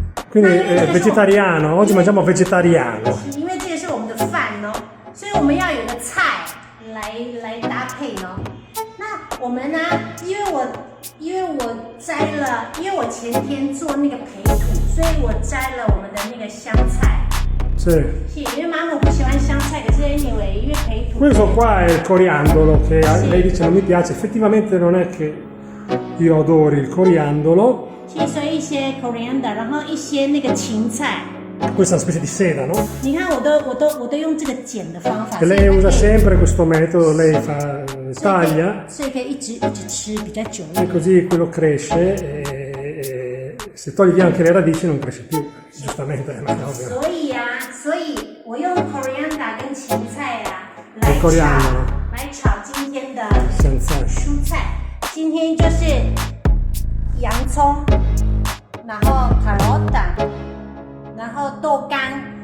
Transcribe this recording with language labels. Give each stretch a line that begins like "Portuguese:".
Italian: Quindi vegetariano, oggi mangiamo vegetariano.
Chinese: 因为这个是我们的饭哦，所以我们要有个菜来搭配哦。那我们呢？因为我摘了，因为我前天做那个培土，所以我摘了我们的那个香菜。
Italian: Sì.
Chinese: Sì, 因为妈妈不喜欢香菜，可是 anyway， 因为培土。
Italian: Questo qua è il coriandolo, che lei dice non mi piace, effettivamente non è che io adori il coriandolo.
Chinese: 其实所以一些 coriander， 然后一些那个芹菜。
Italian: Questa è una specie di seta, no?
Chinese: 你看我都用这个剪的方法。
Italian: E lei usa sempre questo metodo, lei fa taglia.
Chinese: 所以可以一直吃比较久。
Italian: E così quello cresce e se togli via anche le radici non cresce più, giustamente è ovvio.
Chinese: 所以我用 coriander 跟芹菜来炒今天的蔬菜。今天就是洋葱，然后 carota， 然后豆干。